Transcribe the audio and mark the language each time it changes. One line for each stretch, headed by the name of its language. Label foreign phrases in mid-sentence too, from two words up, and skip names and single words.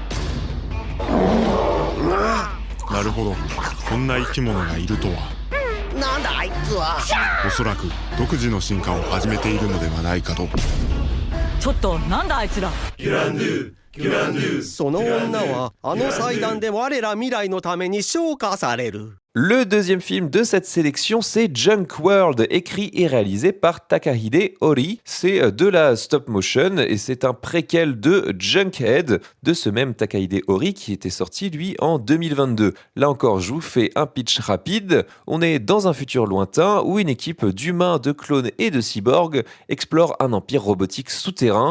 Japanese: なるほど、こんな生き物がいるとは。なんだあいつは。おそらく独自の進化を始めているのではないかと。ちょっとなんだあいつら。その女はあの祭壇で我ら未来のために昇華される。
French: Le deuxième film de cette sélection, c'est Junk World, écrit et réalisé par Takahide Ori. C'est de la stop motion et c'est un préquel de Junkhead, de ce même Takahide Ori qui était sorti, lui, en 2022. Là encore, je vous fais un pitch rapide. On est dans un futur lointain où une équipe d'humains, de clones et de cyborgs explore un empire robotique souterrain.